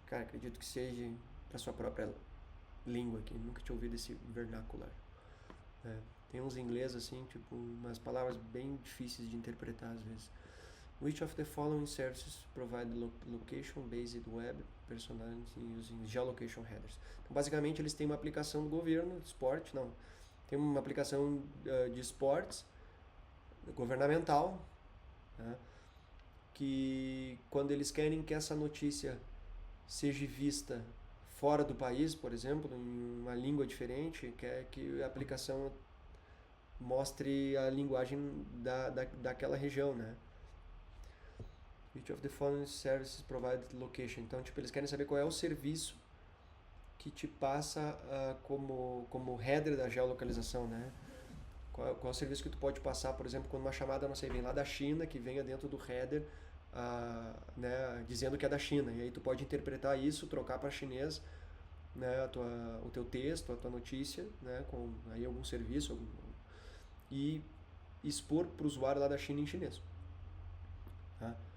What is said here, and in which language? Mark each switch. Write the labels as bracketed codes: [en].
[pt] Cara, acredito que seja para sua própria língua aqui. Nunca tinha ouvido esse vernacular. Tem uns em inglês assim, tipo, umas palavras bem difíceis de interpretar às vezes. [en] Which of the following services provide location-based web personality using geolocation headers? [pt] Então, basicamente, eles têm uma aplicação do governo, de esporte, não. Tem uma aplicação de esportes governamental, né, que quando eles querem que essa notícia seja vista fora do país, por exemplo, em uma língua diferente, quer que a aplicação mostre a linguagem daquela região, né? [en] Which of the following services provide location? [pt] Então, tipo, eles querem saber qual é o serviço que te passa como header da geolocalização, né? Qual é o serviço que tu pode passar, por exemplo, quando uma chamada, não sei, vem lá da China, que venha dentro do header, né, dizendo que é da China. E aí tu pode interpretar isso, trocar para chinês, né, o teu texto, a tua notícia, né, com aí algum serviço, e expor para o usuário lá da China em chinês. Tá?